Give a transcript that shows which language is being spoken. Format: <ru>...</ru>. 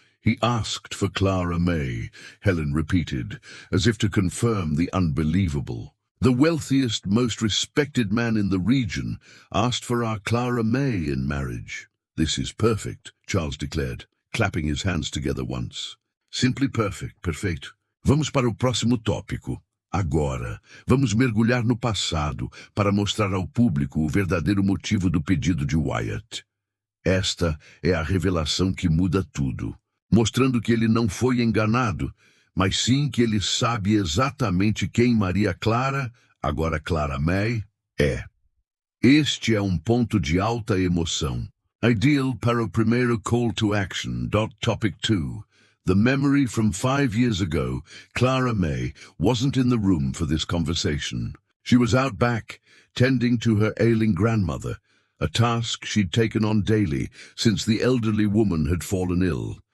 <en>"He asked for Clara Mae," Helen repeated, as if to confirm the unbelievable. "The wealthiest, most respected man in the region asked for our Clara Mae in marriage." "This is perfect," Charles declared, clapping his hands together once. "Simply perfect,</en> <pt>perfeito. Vamos para o próximo tópico. Agora, vamos mergulhar no passado para mostrar ao público o verdadeiro motivo do pedido de Wyatt. Esta é a revelação que muda tudo, mostrando que ele não foi enganado, mas sim que ele sabe exatamente quem Maria Clara, agora Clara Mae, é. Este é ponto de alta emoção. Ideal para o primeiro call to action.</pt> <en>Topic 2. The memory from 5 years ago. Clara Mae wasn't in the room for this conversation. She was out back, tending to her ailing grandmother, a task she'd taken on daily since the elderly woman had fallen ill.</en>